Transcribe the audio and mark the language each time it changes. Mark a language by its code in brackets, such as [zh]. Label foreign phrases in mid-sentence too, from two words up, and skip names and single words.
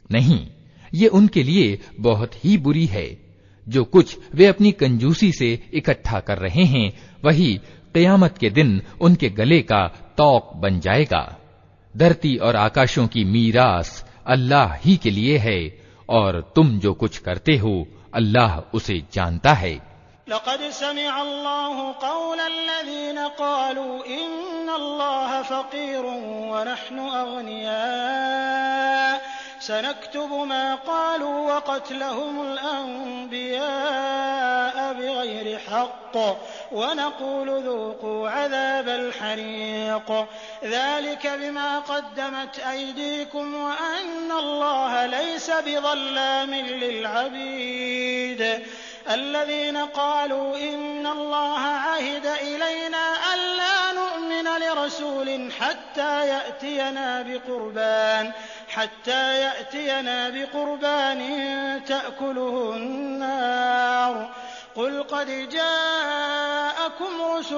[hi] नहीं, ये उनके लिए बहुत ही बुरी है। जो कुछ वे अपनी कंजूसी से इकट्ठा कर रहे हैं वही क़यामत के दिन उनके गले का तौक बन जाएगा। धरती और आकाशों की मीरास अल्लाह ही के लिए है और तुम जो कुछ करते हो अल्लाह उसे जानता है। [ar] لقد سمع الله قول الذين قالوا إن الله فقير ونحن أغنياء سنكتب ما قالوا وقتلهم الأنبياء بغير حق ونقول ذوقوا عذاب الحريق ذلك بما قدمت أيديكم وأن الله ليس بظلام للعبيد الذين قالوا إن الله عهد إلينا ألا نؤمن لرسول حتى يأتينا بقربان تأكله النار قل قد جاءكم رسل